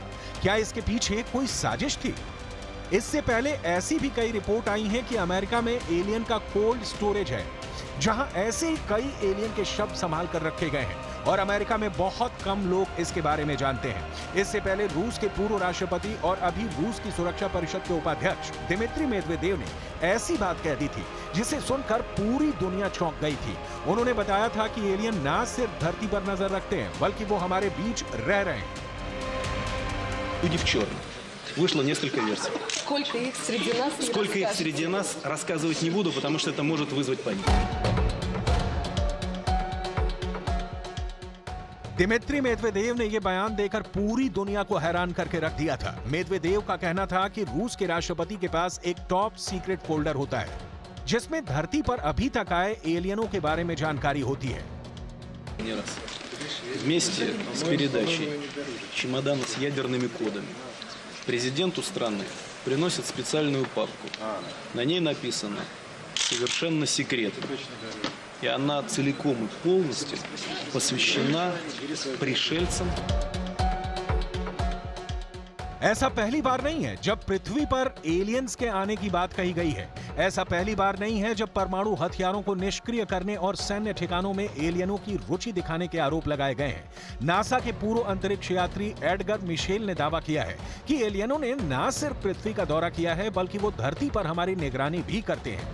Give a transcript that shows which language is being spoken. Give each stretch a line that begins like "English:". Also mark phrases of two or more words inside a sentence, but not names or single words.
Hindi: क्या इसके पीछे कोई साजिश थी? इससे पहले ऐसी भी कई रिपोर्ट आई हैं कि अमेरिका में एलियन का
English: cold storage
Hindi: है, जहां ऐसे ही कई एलियन के शव संभाल कर रखे गए हैं और अमेरिका में बहुत कम लोग इसके बारे में जानते हैं। इससे पहले रूस के पूर्व राष्ट्रपति और अभी रूस की सुरक्षा परिषद के उपाध्यक्ष दिमित्री मेदवेदेव ने ऐसी बात कह दी थी जिसे सुनकर पूरी दुनिया चौंक गई थी। उन्होंने बताया था कि एलियन ना सिर्फ धरती पर नजर रखते हैं, बल्कि वो हमारे बीच रह रहे हैं।
Russian: Вышло несколько версий. Сколько их среди нас, рассказывать не буду, потому что это может вызвать панику.
Hindi: दिमित्री मेदवेदेव ने यह बयान देकर पूरी दुनिया को हैरान करके रख दिया था। मेदवेदेव का कहना था कि रूस के राष्ट्रपति के पास एक
English: top secret folder
Hindi: होता है, जिसमें धरती पर अभी तक आए एलियनों के बारे में जानकारी होती है।
Russian: Вместе с передачей чемодана с ядерными кодами президенту страны приносят специальную папку. На ней написано «Совершенно секретно». И она целиком и полностью посвящена пришельцам.
Hindi: ऐसा पहली बार नहीं है जब पृथ्वी पर एलियंस के आने की बात कही गई है। ऐसा पहली बार नहीं है जब परमाणु हथियारों को निष्क्रिय करने और सैन्य ठिकानों में एलियनों की रुचि दिखाने के आरोप लगाए गए हैं। नासा के पूर्व अंतरिक्ष यात्री एडगर मिशेल ने दावा किया है कि एलियनों ने न सिर्फ पृथ्वी का दौरा किया है, बल्कि वो धरती पर हमारी निगरानी भी करते हैं।